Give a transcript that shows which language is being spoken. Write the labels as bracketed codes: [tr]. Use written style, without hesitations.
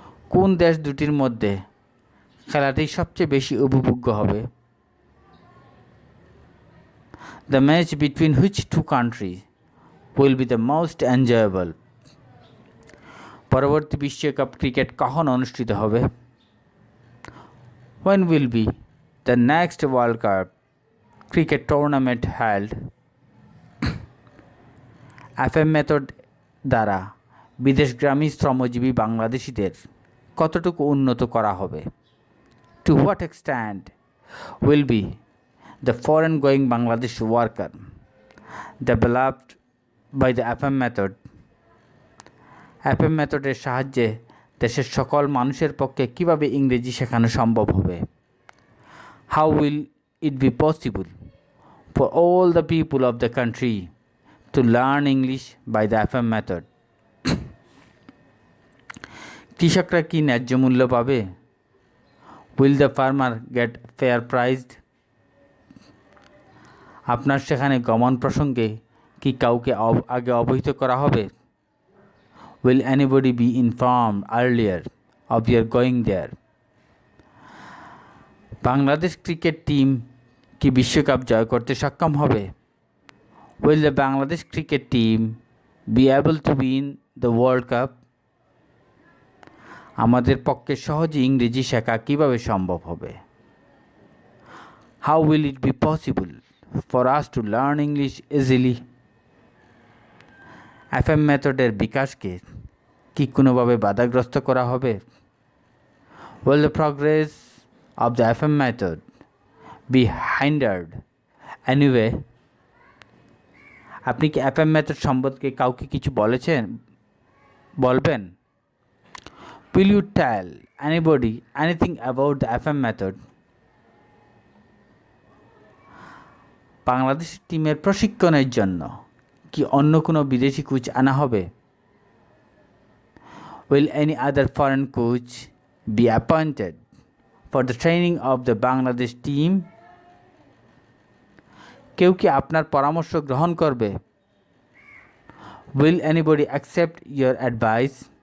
[bn] কোন দেশ দুটির মধ্যে খেলাটি সবচেয়ে বেশি উপভোগ্য হবে? [en] The match between which two countries will be the most enjoyable? [bn] পরবর্তী বিশ্বকাপ ক্রিকেট কখন অনুষ্ঠিত হবে? [en] When will be the next World Cup cricket tournament held? [bn] FM method দ্বারা বিদেশগামী শ্রমজীবী বাংলাদেশিদের কতটুকু উন্নত করা হবে? [en] To what extent will be the foreign going Bangladesh worker developed by the FM method? [bn] FM মেথডের সাহায্যে দেশের সকল মানুষের পক্ষে কিভাবে ইংরেজি শেখানো সম্ভব হবে? [en] How will it be possible for all the people of the country to learn English by the FM method? [bn] কৃষকরা কি ন্যায্য মূল্য পাবে? [en] Will the farmer get fair priced? [bn] আপনার সেখানে গমন প্রসঙ্গে কি কাউকে আগে অবহিত করা হবে? [en] Will anybody be informed earlier of your going there? [bn] Bangladesh cricket team কি বিশ্বকাপ জয় করতে সক্ষম হবে? [en] Will the Bangladesh cricket team be able to win the World Cup? [bn] আমাদের পক্ষে সহজে ইংরেজি শেখা কিভাবে সম্ভব হবে? [en] How will it be possible for us to learn English easily? [bn] FM মেথডের বিকাশকে কি কোনোভাবে বাধাগ্রস্ত করা হবে? [en] Will the progress of the FM method be hindered anyway? [bn] আপনি কি FM মেথড সম্পর্কে কাউকে কিছু বলবেন? [en] Will you tell anybody anything about the FM method? [bn] Bangladesh টিমের প্রশিক্ষণের জন্য কি অন্য কোনো বিদেশি কোচ আনা হবে? [en] Will any other foreign coach be appointed for the training of the Bangladesh team? [bn] কেউ কি আপনার পরামর্শ গ্রহণ করবে? [en] Will anybody accept your advice?